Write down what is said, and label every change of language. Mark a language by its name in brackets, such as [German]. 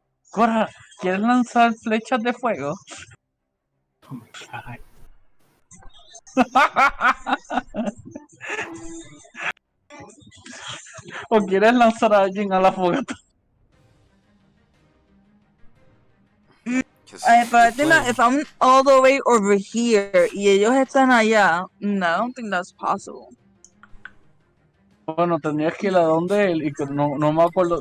[Spanish] Cora, ¿quieres lanzar flechas de fuego? [English] Oh my god. [Spanish] ¿O quieres lanzar a alguien a la fogata? [English] But I think that if I'm all the way over here [Spanish] y ellos están allá, [English] no, I don't think that's possible. [Spanish] Bueno, tendrías que ir a donde él y que no me acuerdo.